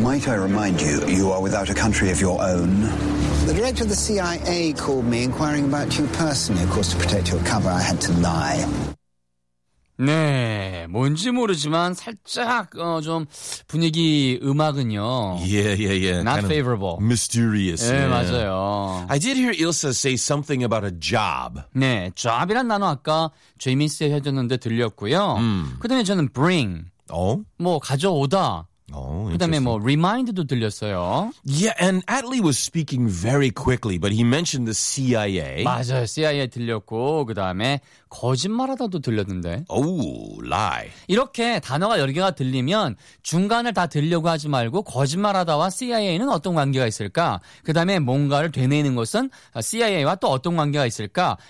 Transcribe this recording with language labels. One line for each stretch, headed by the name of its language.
English: Might I remind you, you are without a country of your own. The director of the CIA called me inquiring about you personally. Of course, to protect your cover, I had to lie.
Korean: 네, 뭔지 모르지만 살짝 좀 분위기 음악은요.
English: Yeah, yeah, yeah. Not kind favorable. Mysterious.
Korean: 네, yeah. 맞아요.
English: I did hear Ilsa say something about a job.
Korean: 네, job이란 단어 아까 제이미스에 해줬는데 들렸고요. 그다음에 저는 bring. 어? 뭐 가져오다.
English: Oh,
Korean: 그다음에 뭐 remind도 들렸어요.
English: Yeah, and Atlee was speaking very quickly, but he mentioned the CIA.
Korean: 맞아요, CIA 들렸고 그다음에 거짓말하다도 들렸는데.
English: Oh, lie.
Korean: 이렇게 단어가 여러 개가 들리면 중간을 다 들려고 하지 말고 거짓말하다와 CIA는 어떤 관계가 있을까? 그다음에 뭔가를 되뇌는 것은 CIA와 또 어떤 관계가 있을까?